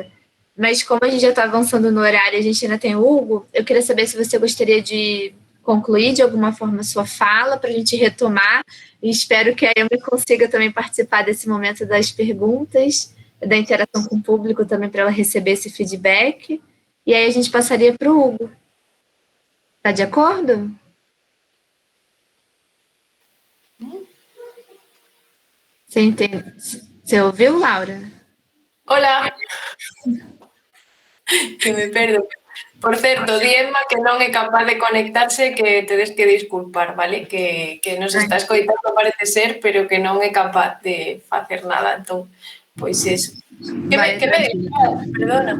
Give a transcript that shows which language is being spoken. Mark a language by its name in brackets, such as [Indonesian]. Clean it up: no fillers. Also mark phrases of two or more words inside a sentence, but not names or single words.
[Portuguese] Mas como a gente já está avançando no horário e a gente ainda tem o Hugo, eu queria saber se você gostaria de concluir de alguma forma a sua fala para a gente retomar, e espero que a Emily consiga também participar desse momento das perguntas, da interação com o público também para ela receber esse feedback, e aí a gente passaria para o Hugo. Está de acordo? Você entende? Você ouviu, Laura? [Galician] Hola. Que me perdo. Por certo, di Emma que non é capaz de conectarse, que tedes que disculpar, vale? Que nos está escoitando, parece ser, pero que non é capaz de facer nada. Entón, pois eso. Que me dices? Perdona.